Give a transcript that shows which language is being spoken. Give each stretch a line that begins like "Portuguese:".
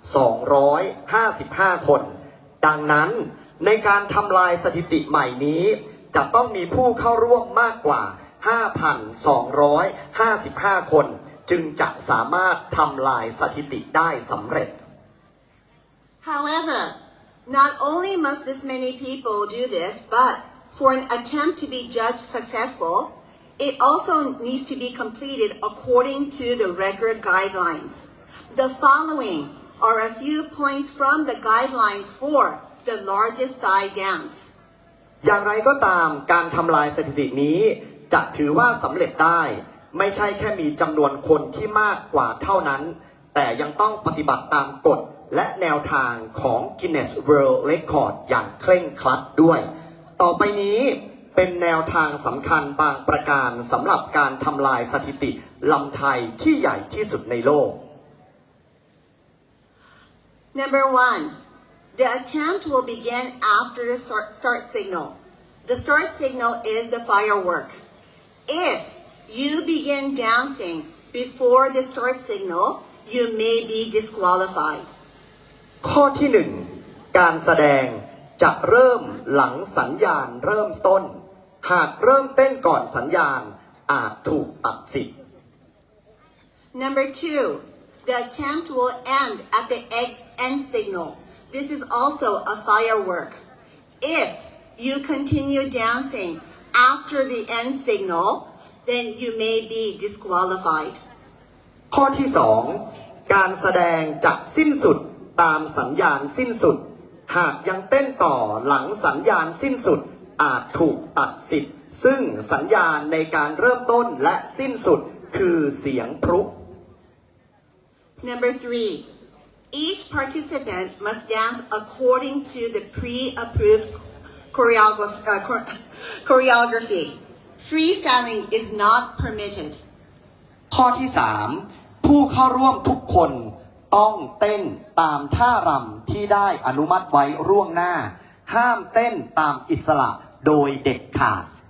Thai: 5,255 คน ดังนั้นในการทำลายสถิติใหม่นี้จะต้องมีผู้เข้าร่วมมากกว่า 5,255 คนจึงจะสามารถทำลายสถิติได้สำเร็จ
English: However, not only must this many people do this, but for an attempt to be judged successful, it also needs to be completed according to the record guidelines. The following are a few points from the guidelines for the largest Thai dance.
Thai: อย่างไรก็ตามการทำลายสถิตินี้จะถือว่าสำเร็จได้ไม่ใช่แค่มีจำนวนคนที่มากกว่าเท่านั้นแต่ยังต้องปฏิบัติตามกฎและแนวทางของ Guinness World Record อย่างเคร่งครัดด้วยต่อไปนี้เป็นแนวทางสำคัญบางประการสำหรับการทำลายสถิติลำไทยที่ใหญ่ที่สุดในโลก
English: Number 1. The attempt will begin after the start signal. The start signal is the firework. If you begin dancing before the start signal, you may be disqualified.
Thai: ข้อที่ 1 การแสดงจะเริ่มหลังสัญญาณเริ่มต้นหากเริ่มเต้นก่อนสัญญาณอาจถูกตัดสิทธิ์
English: Number 2. The attempt will end at the end signal. This is also a firework. If you continue dancing after the end signal, then you may be disqualified.
Thai: ข้อที่ 2 การแสดงจะสิ้นสุดตามสัญญาณสิ้นสุดหากยังเต้นต่อหลังสัญญาณสิ้นสุดอาจถูกตัดสิทธิ์ซึ่งสัญญาณในการเริ่มต้นและสิ้นสุดคือเสียงพลุ
English: Number 3. Each participant must dance according to the pre-approved choreography. Freestyling is not permitted.
Thai: ข้อที่ 3 ผู้เข้าร่วมทุกคนต้องเต้นตามท่ารำที่ได้อนุมัติไว้ล่วงหน้าห้ามเต้นตามอิสระโดยเด็ดขาด